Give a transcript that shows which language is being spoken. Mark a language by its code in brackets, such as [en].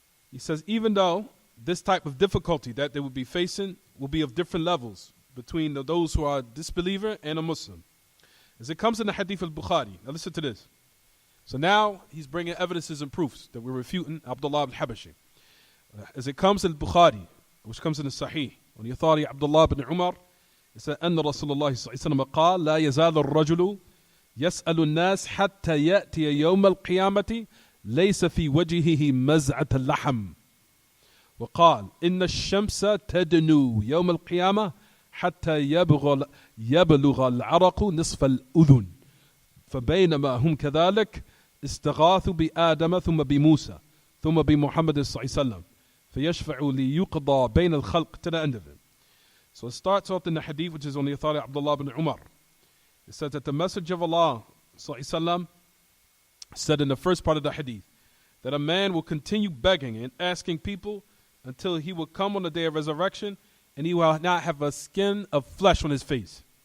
[en] He says, even though this type of difficulty that they will be facing will be of different levels between those who are a disbeliever and a Muslim. As it comes in the hadith al-Bukhari. Now listen to this. So now he's bringing evidences and proofs that we're refuting Abdullah al-Habashi. As it comes in al-Bukhari, which comes in the Sahih, on the authority of Abdullah ibn Umar, it says, [ar] أن رسول الله صلى الله عليه وسلم قال لا يزال الرجل يسأل الناس حتى يأتي يوم القيامة ليس في وجهه مزعة اللحم وقال إن الشمس تدنو يوم القيامة حتى يبلغ العرق نصف الأذن فبينما هم كذلك استغاثوا بآدم ثم بموسى ثم بمحمد صلى الله عليه وسلم فيشفع ليقضى بين الخلق [en] to the end of it. So it starts off in the hadith, which is on the authority of Abdullah ibn Umar. It says that the Messenger of Allah sallallahu said in the first part of the hadith that a man will continue begging and asking people until he will come on the day of resurrection and he will not have a skin of flesh on his face.